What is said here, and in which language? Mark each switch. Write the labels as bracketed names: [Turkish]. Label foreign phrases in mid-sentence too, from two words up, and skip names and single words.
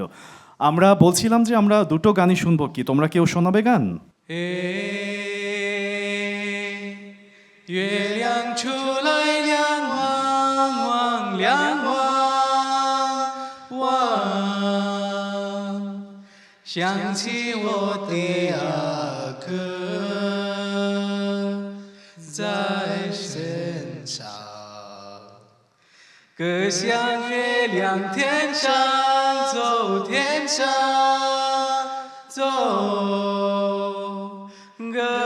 [Bangla] আমরা বলছিলাম যে আমরা দুটো গানই শুনবো, কি তোমরা কেউ শোনাবে গান? [Chinese] 月亮出来亮汪汪亮汪汪，想起我的阿哥在身上，歌向月亮天上走，天上走，歌。